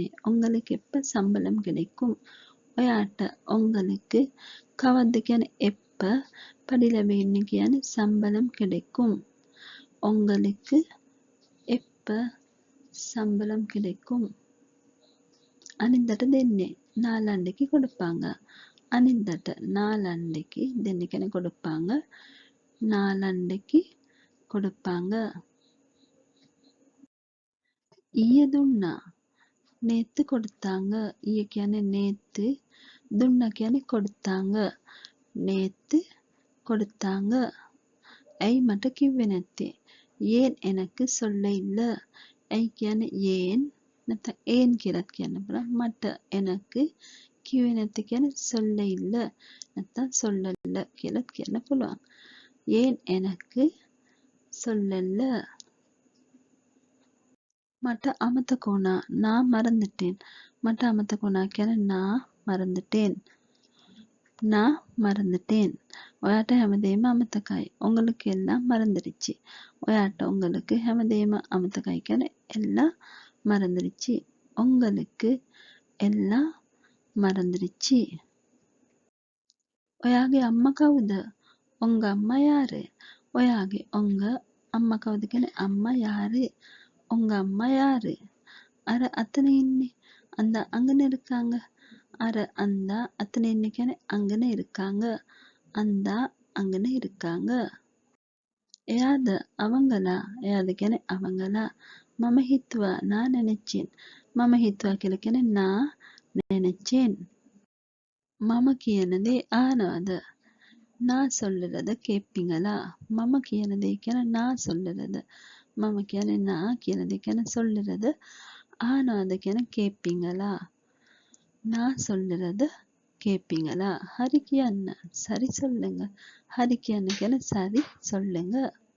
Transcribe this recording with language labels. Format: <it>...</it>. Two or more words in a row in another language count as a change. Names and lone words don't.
<ta>உங்களுக்கு எப்ப சம்பளம் கிடைக்கும்? ඔයාට உங்களுக்கு</ta> <si>කවද්ද කියන්නේ</si> <ta>எப்ப</ta> <si>පඩි ලැබෙන්නේ කියන්නේ</si> <ta>சம்பளம் கிடைக்கும். உங்களுக்கு எப்ப சம்பளம் கிடைக்கும்?</ta> <si>අනිද්දාට දෙන්නේ.</si> <ta>நாளான்னைக்கு கொடுப்பாங்க.</ta> <si>අනිද්දාට நாளான்னைக்கு දෙන්නේ කියන්නේ கொடுப்பாங்க.</si> <ta>நாளான்னைக்கு கொடுப்பாங்க.</ta> <si>ඊයේ දුන්නා.</si> <ta>நேத்து கொடுத்தாங்க.</ta> <si>ඊයේ කියන්නේ நேத்து. දුන්නා කියන්නේ</si> <ta>கொடுத்தாங்க. நேத்து கொடுத்தாங்க.</ta> <si>ඇයි මට කිව්වේ නැත්තේ?</si> <ta>ஏன் எனக்கு சொல்ல இல்ல?</ta> <si>ඇයි කියන්නේ ஏன் නැත්නම් ஏன் කියලාත් කියන්න පුළුවන්. මට எனக்கு කිව්වේ නැත්තේ කියන්නේ</si> <ta>சொல்ல இல்ல</ta> <si>නැත්නම් சொல்லல කියලාත් කියන්න පුළුවන්.</si> <ta>ஏன் எனக்கு சொல்லல?</ta> <si>මට අමතක වුණා.</si> <ta>நான் மறந்துட்டேன்.</ta> <si>මට අමතක වුණා කියන්නේ</si> <ta>நான் மறந்துட்டேன். நான் மறந்துட்டேன்.</ta> <si>ඔයාට හැමදේම අමතකයි.</si> <ta>உங்களுக்கு எல்லாம் மறந்துடுச்சு. ඔයාට உங்களுக்கு</ta> <si>හැමදේම අමතකයි කියන්නේ</si> <ta>எல்லாம் மறந்துடுச்சு. உங்களுக்கு எல்லாம் மறந்துடுச்சு.</ta> <si>ඔයාගේ අම්මා කවුද?</si> <ta>உங்க அம்மா யாரு?</ta> <si>ඔයාගේ உங்க අම්මා කවුද කියන්නේ අම්මා யாரு?</si> <ta>உங்க அம்மா யாரு?</ta> <si>අර අතන ඉන්නේ.</si> <ta>அந்த அங்கன இருக்காங்க. අර அந்த</ta> <si>අතන ඉන්නේ කියන්නේ</si> <ta>අங்கන இருக்காங்க. அந்த அங்கன இருக்காங்க. එයාද அவங்களா?</ta> <si>එයාද කියන්නේ அவங்களா. මම හිතුවා</si> <ta>நான் நினைச்சேன்.</ta> <si>මම හිතුවා කියලා කියන්නේ</si> <ta>நான் நினைச்சேன்.</ta> <si>මම කියන දේ අහනවද?</si> <ta>நான் சொல்லுறத கேட்பீங்களா?</ta> <si>මම කියන දේ ගැන</si> <ta>நான் சொல்லுறத.</ta> <si>මම කියන්නේ நான் කියන දේ ගැන சொல்லுறத. ආනවාද කියන கேட்பீங்களா?</si> <ta>நான் சொல்லுறத கேட்பீங்களா?</ta> <si>හරි කියන්න.</si> <ta>சரி சொல்லுங்க.</ta> <si>හරි කියන්න කියන</si> <ta>சரி சொல்லுங்க.</ta>